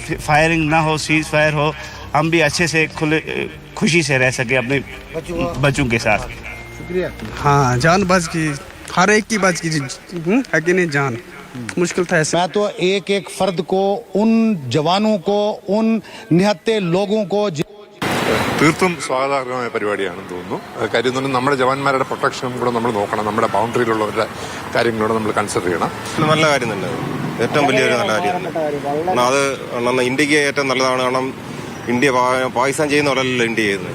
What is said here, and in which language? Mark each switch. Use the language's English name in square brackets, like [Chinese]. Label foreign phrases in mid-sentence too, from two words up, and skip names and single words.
[Hindi] फायरिंग ना हो, सीज फायर हो, हम भी अच्छे से खुशी से रह सके अपने बच्चों के साथ। शुक्रिया। हाँ, जान बच गई, हर एक की बच गई है कि नहीं जान। मुश्किल था ऐसे। मैं तो एक एक फर्द को, उन जवानों को, उन निहत्ते लोगों को [Malayalam] തീർത്തും സ്വാഗതാർഹമായ പരിപാടിയാണെന്ന് തോന്നുന്നു. കാര്യം എന്ന് പറഞ്ഞാൽ നമ്മുടെ ജവാന്മാരുടെ പ്രൊട്ടക്ഷനും കൂടെ നമ്മൾ നോക്കണം, നമ്മുടെ ബൗണ്ടറിയിലുള്ളവരുടെ കാര്യങ്ങളൂടെ നമ്മൾ കൺസിഡർ ചെയ്യണം. നല്ല കാര്യം തന്നെ, ഏറ്റവും വലിയൊരു നല്ല കാര്യം. അത് ഇന്ത്യക്ക് ഏറ്റവും നല്ലതാണ്. കാരണം ഇന്ത്യ പാകിസ്ഥാൻ ചെയ്യുന്ന പോലെയല്ല ഇന്ത്യ ചെയ്യുന്നത്.